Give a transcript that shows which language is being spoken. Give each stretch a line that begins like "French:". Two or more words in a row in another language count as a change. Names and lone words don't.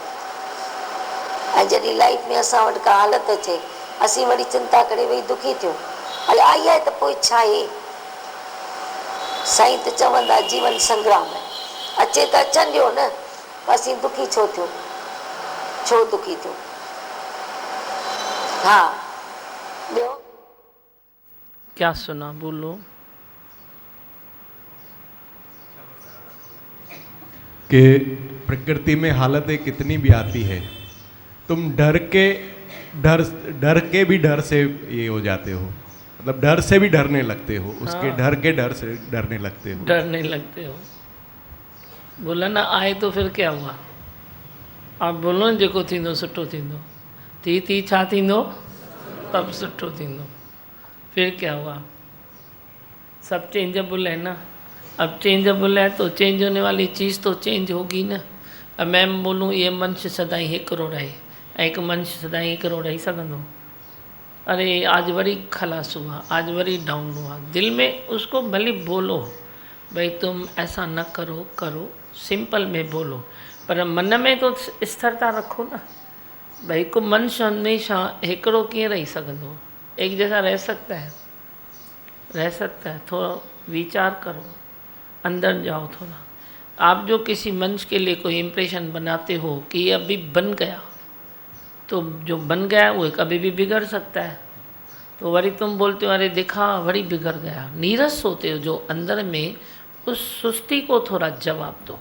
Sindhi: ऐं जॾहिं लाइफ में असां वटि का हालत अचे, असीं वरी चिंता करे वेही दुखी थियूं, हल आई आहे त पोइ छा आहे, साईं त चवंदा जीवन संग्राम आहे, अचे त अचनि ॾियो न, असीं दुखी छो थियूं, छो दुखी थियूं। हा ॿियो
Hindi: क्या सुना, बोलो। कि प्रकृति में हालतें कितनी भी आती है, तुम डर के भी डर से ये हो जाते हो, मतलब डर से भी डरने लगते हो, उसके डर के डर से डरने लगते हो, डरने लगते हो। बोला ना आए तो फिर क्या हुआ, आप बोलो न
Sindhi: जेको थींदो सुठो थींदो, थी छा थींदो,
Hindi: तब
Sindhi: सुठो थींदो।
Hindi: फिर क्या हुआ, सब चेंजेबल है ना। अब चेंजेबल है तो चेंज होने वाली चीज़ तो चेंज होगी ना। अब मैं बोलूँ ये मनुष्य
Sindhi: सदाई हिकिड़ो रहे, एक मनुष्य सदाई हिकिड़ो रही सघंदो।
Hindi: अरे आज वरी खलास हुआ, आज वरी डाउन हुआ, दिल में उसको भले बोलो भाई तुम ऐसा न करो, करो सिंपल में बोलो, पर मन में तो स्थिरता रखो ना।
Sindhi: भाई को मनुष्य हमेशा हिकिड़ो कीअं रही सघंदो,
Hindi: एक जैसा रह सकता है, रह सकता है। थोड़ा विचार करो, अंदर जाओ थोड़ा। आप जो किसी मनुष्य के लिए कोई इम्प्रेशन बनाते हो कि ये अभी बन गया, तो जो बन गया वो कभी भी बिगड़ सकता है। तो वरी तुम बोलते हो अरे देखा वरी बिगड़ गया, नीरस होते हो जो अंदर में, उस सुस्ती को थोड़ा जवाब दो।